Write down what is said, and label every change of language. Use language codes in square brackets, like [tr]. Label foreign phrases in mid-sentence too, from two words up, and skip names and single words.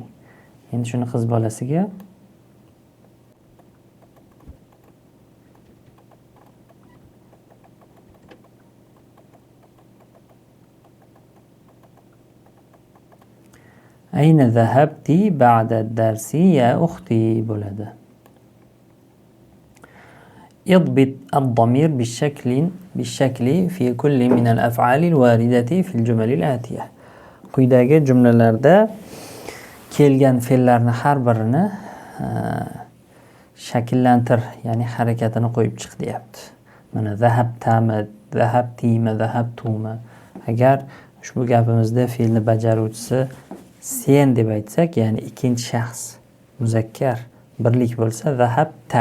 [uz] Endi shuni qiz bolasiga [ar] أين ذهبتِ بعد الدرس يا أختي [uz] bo'ladi. [ar] اضبط الضمير بالشكل في كل من الأفعال الواردة في الجمل الآتية. [uz] Quyidagi jumlalarda kelgan fe'llarni har birini shakllantir, ya'ni harakatini qo'yib chiq deyapti. Mana zahabtami, zahabtimi, zahabtumi. Agar ushbu gapimizda fe'lni bajaruvchisi sen deb aytsak, ya'ni ikkinchi shaxs muzakkar birlik bo'lsa zahabta.